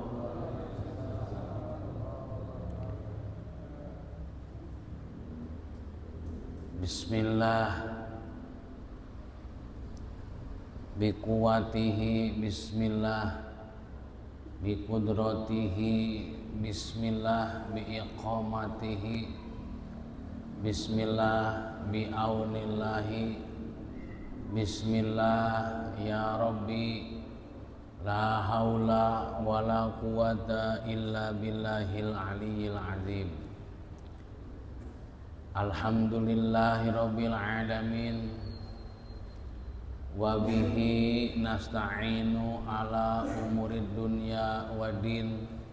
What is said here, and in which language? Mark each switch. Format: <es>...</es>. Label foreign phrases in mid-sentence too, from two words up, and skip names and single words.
<ar>بسم الله، بقوته بسم الله، بقدرته بسم الله، بإقامته بسم الله، بعون الله بسم الله. يا ربي، لا حول ولا قوة إلا بالله العلي العظيم. الحمد لله رب العالمين، وبه نستعين على أمور الدنيا والدين.</ar>